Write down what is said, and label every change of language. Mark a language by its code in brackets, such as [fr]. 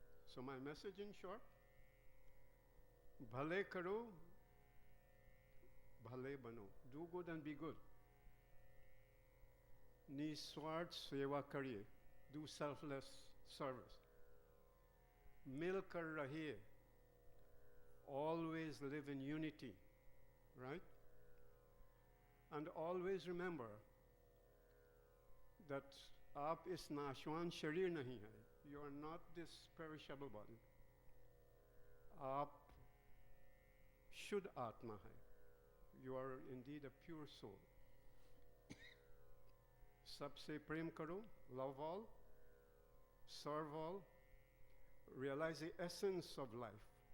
[en] So my message in short, [hi] bhale karo, bhale bano. [en] Do good and be good. [hi] Niswart seva kariye. [en] Do selfless service. [hi] Mil kar rahiye. [en] Always live in unity, right? And always remember that [hi] आप इस नाशवान शरीर नहीं है. [en] You are not this perishable body. [hi] आप शुद्ध आत्मा है. [en] You are indeed a pure soul. [hi] सबसे प्रेम करो, [en] love all, serve all, realize the essence of life.